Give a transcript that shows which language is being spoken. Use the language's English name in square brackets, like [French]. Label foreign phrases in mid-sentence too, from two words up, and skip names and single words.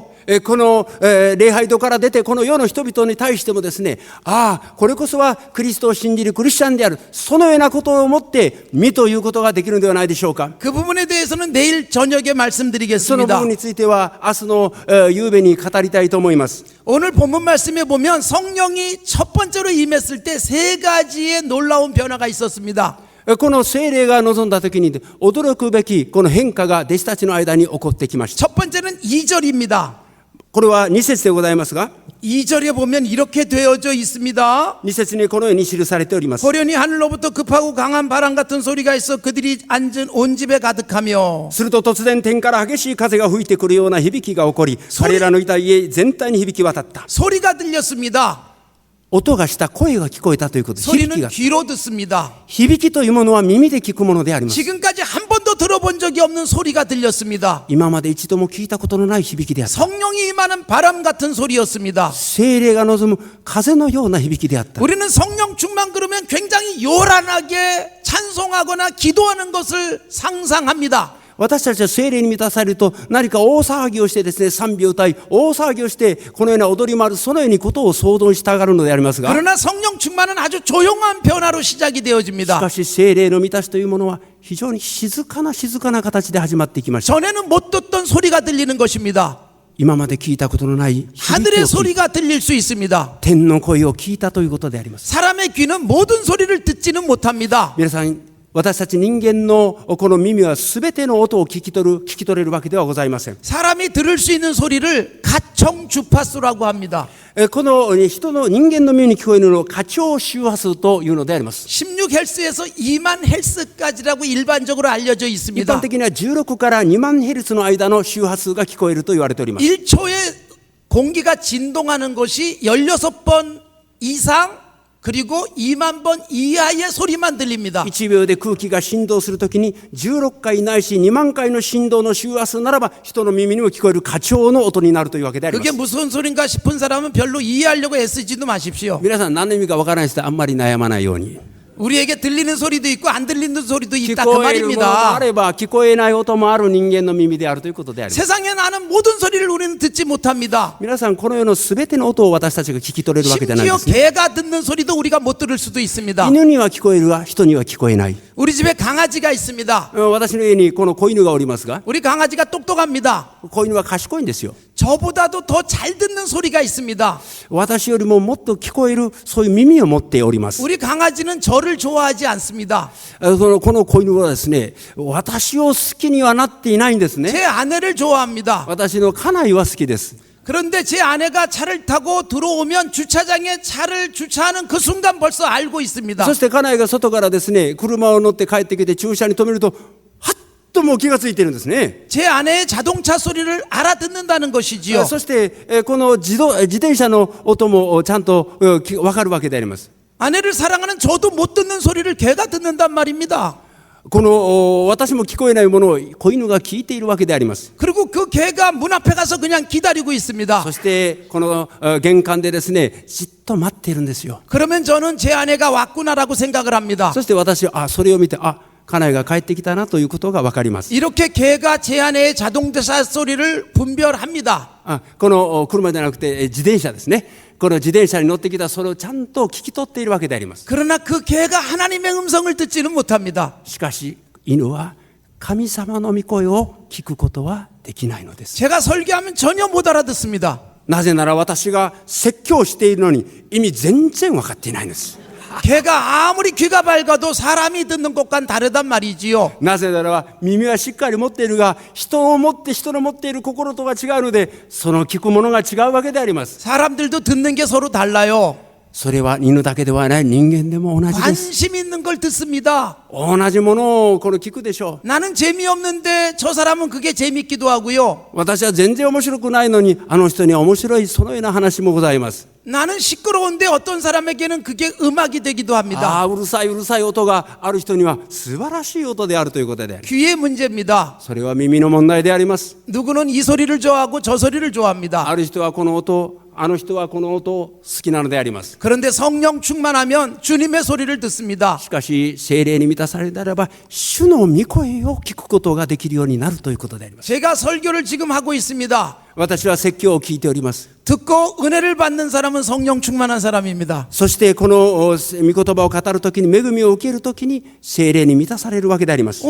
[Japanese] この礼拝堂から出てこの世の人々に対してもですね、ああ、これこそはクリストを信じるクリスチャンである、そのようなことをもって実ということができるのではないでしょうか。 [Korean] 그 부분에 대해서는 내일 저녁에 [Japanese] その部 [Korean] 말씀드리겠습니다. [Japanese] 分については明日の夕べに語りたいと思います。 [Korean] 오늘 본문 말씀에 보면 성령이 첫 번째로 임했을 때 세 가지의 놀라운 변화가 있었습니다. [Japanese] この聖霊が臨んだ時に驚くべきこの変化が弟子たちの間に起こってきました。 [Korean] 첫 번째는 2절입니다. [Japanese] これは2節でございますが、 [Korean] 2절에 보면 이렇게 되어져 있습니다. [Japanese] 2 節にこのように記されております。 [Korean] 호련히 하늘로부터 급하고 강한 바람 같은 소리가 있어 그들이 앉은 온 집에 가득하며 [Japanese] すると突然天から激しい風が吹いてくるような響きが起こり、彼らのいた家全体に響き渡った。 [Korean] 소리가 들렸습니다. [Japanese] 音がした声が聞こえたということです。響き [Korean] 소리는 [Japanese] が、 [Korean] 귀로 듣습니다. [Japanese] 響きというものは耳で聞くものであります。 [Korean] 지금까지 한 번도 들어본 적이 없는 소리가 들렸습니다. [Japanese] 今まで一度も聞いたことのない響きであった。 [Korean] 성령이 임하는 바람 같은 소리였습니다. [Japanese] 聖霊が望む風のような響きであった。 [Korean] 우리는 성령 충만 그러면 굉장히 요란하게 찬송하거나 기도하는 것을 상상합니다. [Japanese] 私たちは聖霊に満たされると何か大騒ぎをしてですね、賛美を歌い大騒ぎをしてこのような踊り回る、そのようにことを想像したがるのでありますが、 [Korean] 그러나 성령 충만은 아주 조용한 변화로 시작이 [Japanese] し [Korean] 되어집니다. [Japanese] かし聖霊の満たしというものは非常に静かな形で始まっていきました。 [Korean] 전에는 못 듣던 소리가 들리는 것입니다. [Japanese] 今まで聞いたことのない響き [Korean] 하늘의 [Japanese] を聞い、 [Korean] 소리가 들릴 수 있습니다. [Japanese] 天の声を聞いたということであります。 [Korean] 사람의 귀는 모든 소리를 듣지는 못합니다. [Japanese] 皆さん、私たち人間のこの耳は全ての音を聞き取れるわけではございません。 [Korean] 사람이 들을 수 있는 소리를 가청 주파수라고 합니다. [Japanese] この人間の耳に聞こえるのを過聴周波数というのであります。 [Korean] 16Hz에서 2만 Hz까지라고 일반적으로 알려져 [Japanese] 一 [Korean] 있습니다. [Japanese] 般的には16から2万ヘルツの間の周波数が聞こえると言われております。 [Korean] 1초에 공기가 진동하는 것이 16번 이상 그리고 2만 번 이하의 소리만 들립니다. [Japanese] 1 秒で空気が振動するときに16回ないし2万回の振動の周波数ならば人の耳にも聞こえる過聴の音になるというわけでありま [Korean] 그게 [Japanese] す。 [Korean] 무슨 소린가 싶은 사람은 별로 이해하려고 애쓰지도 마십시오. [Japanese] 皆さん、何の意味かわからない人はあんまり悩まないように。 [Korean] 우리에게 들리는 소리도 있고 안 들리는 소리도 [Japanese] 聞 [Korean] 있다 그 [Japanese] こえるものもあ [Korean] 말입니다. [Japanese] れば聞こえない音もある人間の耳であるということであります。 [Korean] 세상에 나는 모든 소리를 우리는 듣지 못합니다. [Japanese] 皆さん、この世のすべての音を私たちが聞き取れるわけじゃないで [Korean] 심지어 [Japanese] すね。 [Korean] 개가 듣는 소리도 우리가 못 들을 수도 있습니다. [Japanese] 犬には聞こえるが人には聞こえない。 [Korean] 우리 집에 강아지가 있습니다. [Japanese] 私の家にこの子犬がおりますが、 [Korean] 우리 강아지가 똑똑합니다. [Japanese] 子犬は賢いんですよ。 [Korean] 저보다도 더 잘 듣는 소리가 있습니다. [Japanese] 私よりももっと聞こえるそういう耳を持っております。 [Korean] 우리 강아지는 저를 좋아하지 않습니다. [Japanese] この子犬はですね、私を好きにはなっていないんですね。 [Korean] 제 아내를 좋아합니다. [Japanese] 私の家内は好きです。 [Korean] 그런데 제 아내가 차를 타고 들어오면 주차장에 차를 주차하는 그 순간 벌써 알고 있습니다. [Japanese] そして家内が外からですね、車を乗って帰ってきて駐車に止めると、はっともう気がついてるんですね。 [Korean] 제 아내의 자동차 소리를 알아듣는다는 것이지요. [Japanese] そしてこの自転車の音もちゃんと分かるわけであります。 [Korean] 아내를 사랑하는 저도 못 듣는 소리를 개가 듣는단 말입니다. [Japanese] この私も聞こえないものを子犬が聞いているわけであります。 [Korean] 그리고 그 개가 문 앞에 가서 그냥 기다리고 있습니다. [Japanese] そしてこの玄関でですね、じっと待っているんですよ。 [Korean] 그러면 저는 제 아내가 왔구나라고 생각을 합니다. [Japanese] そして私はそれを見て、家内が帰ってきたなということが分かります。 [Korean] 이렇게 개가 제 아내의 자동차 소리를 분별합니다. [Japanese] この車じゃなくて自転車ですね。この自転車に乗ってきたそれをちゃんと聞き取っているわけであります。 [Korean] 그러나 그 개가 하나님의 음성을 듣지는 못합니다. [Japanese] しかし犬は神様の御声を聞くことはできないのです。 [Korean] 제가 설교하면 전혀 못 알아듣습니다. [Japanese] なぜなら私が説教しているのに意味全然分かっていないんです。 [Korean] 개가 아무리 귀가 밝아도 사람이 듣는 것과는 다르단 말이지요. [Japanese] なぜならば耳はしっかり持っているが人の持っている心とは違うのでその聞くものが違うわけであります。 [Korean] 사람들도 듣는 게 서로 달라요. [Japanese] それは犬だけではない、人間でも同じです。 [Korean] 관심 있는 걸 듣습니다. [Japanese] 同じものをこの聞くでしょう。 [Korean] 나는 재미없는데 저 사람은 그게 재밌기도 하고요. [Japanese] 私は全然面白くないのに、あの人には面白い、そのような話もございます。 [Korean] 나는 시끄러운데 어떤 사람에게는 그게 음악이 되기도 합니다. [Japanese] うるさいうるさい音がある人には素晴らしい音であるということである。 [Korean] 귀의 문제입니다. [Japanese] それは耳の問題であります。 [Korean] 누구는 이 소리를 좋아하고 저 소리를 좋아합니다. [Japanese] ある人はこの音、あの人はこの音を好きなのであります。 [Korean] 그런데 성령 충만하면 주님의 소리를 듣습니다. [Japanese] しかし聖霊に満たされたらば、主の御声を聞くことができるようになるということであります。 [Korean] 제가 설교를 지금 하고 있습니다. [Japanese] 私は説教を聞いております。 [Korean] 듣고 은혜를 받는 사람은 성령 충만한 사람입니다. [Japanese] そしてこの御言葉を語るときに、恵みを受けるときに聖霊に満たされるわけであります。